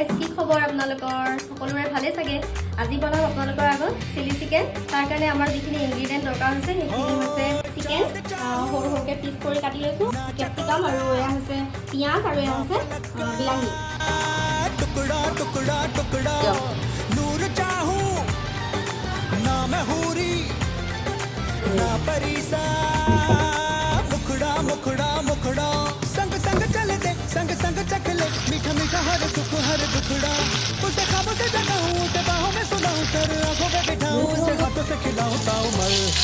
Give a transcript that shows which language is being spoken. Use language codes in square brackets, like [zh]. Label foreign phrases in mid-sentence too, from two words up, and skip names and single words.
[as] খবৰ আপোনালোকৰ সকলোৰে ভালে চাগে আজি বনাম আপোনালোকৰ আগত [en] chilli chicken [as] তাৰ কাৰণে আমাৰ যিখিনি ইনগ্ৰেডিয়েন্ট দৰকাৰ হৈছে সেইখিনি হৈছে চিকেন সৰু সৰুকে পিচ কৰি কাটি লৈছো কেপচিকাম আৰু এয়া হৈছে পিয়াজ আৰু এয়া হৈছে বিলাহী [hi] टुकड़ा टुकड़ा टुकड़ा नूर चाहूं ना मैं हूरी ना परिसा मुखड़ा मुखड़ा मुखड़ा संग संग चले दे संग संग चख ले मीठा मीठा हर सुख हर दुखड़ा उसे खाबों से जगाऊं उसे बाहों में सुलाऊं सर आंखों में बिठाऊं उसे हाथों से खिलाऊं ताऊ मल